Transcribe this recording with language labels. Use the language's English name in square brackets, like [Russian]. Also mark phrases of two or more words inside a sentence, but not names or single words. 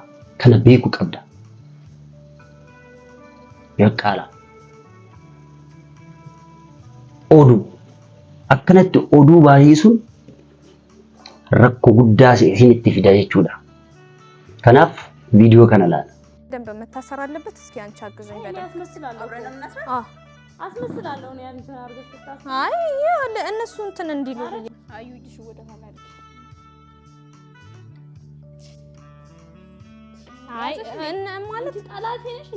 [Oromo] Kana beekuu qabda. Yaqqaala. Oduu akkanatti oduu baay'isuun rakkoo guddaa isinitti fida jechuudha. Kanaaf ቪዲዮ kana laala. [Amharic] ደንብ መታሰር አለበት። እስኪ አንቺ አግዘኝ በደንብ አስመስላለሁ። አብረን እናስራ አስመስላለሁ ነው ያንተ አርገሽ ተጣጣ። አይ ያለ እነሱ እንትን እንዲሉ አዩ እጅሽ ወደ ኋላ አድርጊ። አይ እና ማለት ጠላቴ ነሽ እንዴ?